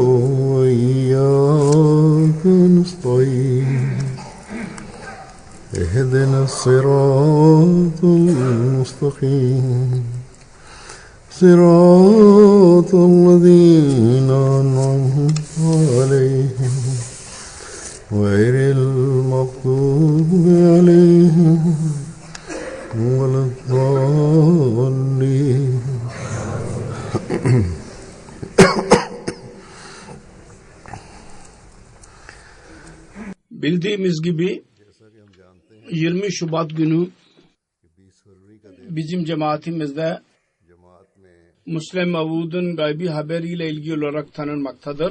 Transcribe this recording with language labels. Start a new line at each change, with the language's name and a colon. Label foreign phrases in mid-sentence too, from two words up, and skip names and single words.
Arabic: وإياك نستعين اهدنا الصراط المستقيم صراط الذين أنعمت عليهم غير المغضوب عليهم ولا الضالين.
Turkish: Bildiğimiz gibi 20 Şubat günü bizim cemaatimizde Müslim Mevud'un gaybi haberiyle ilgili olarak tanınmaktadır.